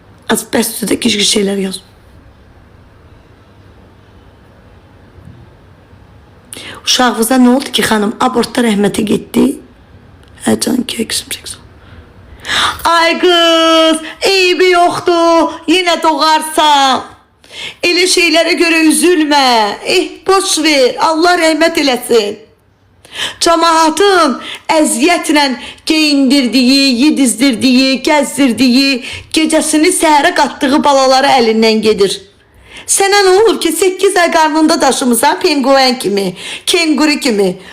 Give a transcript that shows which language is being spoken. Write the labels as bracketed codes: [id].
[az] Az bəs üstüdə gizli şeylər yaz. Uşağınıza nə oldu ki xanım? Abortda rəhmətə getdi. Hə can ki, eksim. [tr] Ay kız, eybi yoktu, yine doğarsan. Elə şeylere göre üzülme. [az] Boş ver, Allah rəhmət eləsin. Cemaatın əziyyətlə geyindirdiyi, yedizdirdiyi, gəzdirdiyi, gecəsini səhərə qatdığı balaları əlindən gedir. Sənə nə olur ki 8 ay qarnında daşımısan penguen kimi, kenguru kimi.